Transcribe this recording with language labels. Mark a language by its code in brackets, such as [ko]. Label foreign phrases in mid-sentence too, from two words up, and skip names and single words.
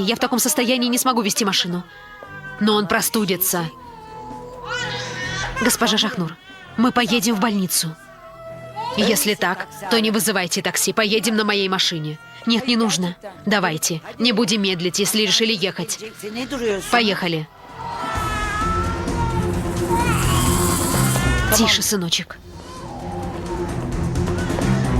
[ru] Я в таком состоянии не смогу вести машину. Но он простудится. Госпожа Шахнур, мы поедем в больницу. Если так, то не вызывайте такси. Поедем на моей машине. Нет, не нужно. Давайте. Не будем медлить, если решили ехать. [tr] Çiçek, ne duruyorsun? [ru] Поехали. Тише, сыночек.